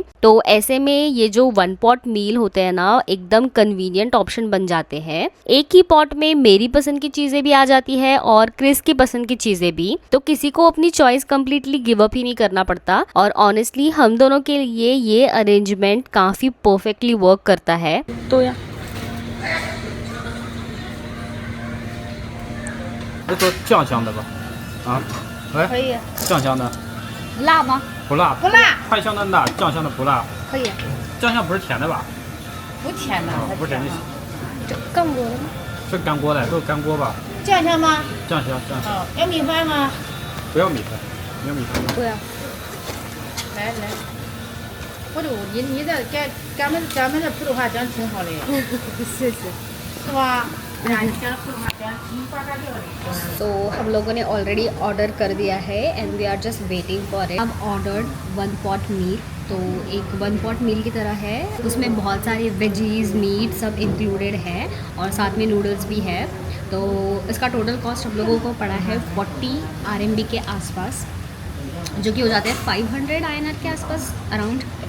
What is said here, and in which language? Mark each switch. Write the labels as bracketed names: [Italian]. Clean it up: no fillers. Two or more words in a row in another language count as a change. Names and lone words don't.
[Hindi] तो ऐसे में ये जो [English] one pot meal [Hindi] होते हैं ना, एकदम [English] convenient option [Hindi] बन जाते हैं। एक ही पॉट में मेरी पसंद की चीज़ें भी आ जाती है और क्रिस की पसंद की चीज़ें भी, तो किसी को अपनी [English] choice completely give up [Hindi] ही नहीं करना पड़ता। और ऑनेस्टली हम दोनों के लिए ये अरेंजमेंट काफ़ी [English] perfectly work [Hindi] करता है। तो या [Chinese] 那做酱香的吧？啊，喂，可以酱香的，辣吗？不辣，不辣，派香的辣，酱香的不辣。可以酱香不是甜的吧？不甜的，不是甜的，干锅的吗？是干锅的，都是干锅吧？酱香吗？酱香，酱香，哦，要米饭吗？不要米饭，没有米饭。对啊。来来，我就你这咱们这普通话讲挺好的，谢谢。是吧？哎呀，你讲普通话讲挺呱呱叫的。 [Hindi] तो हम लोगों ने [English] already order [Hindi] कर दिया है [English] and we are just waiting for it. [Hindi] अब [English] ordered one pot meal, [Hindi] तो एक [English] one pot meal [Hindi] की तरह है, उसमें बहुत सारे [English] veggies meat [Hindi] सब इंक्लूडेड है और साथ में नूडल्स भी है। तो इसका [English] total cost [Hindi] हम लोगों को पड़ा है 40 RMB के आसपास, जो कि हो जाते हैं 500 INR के आसपास अराउंड।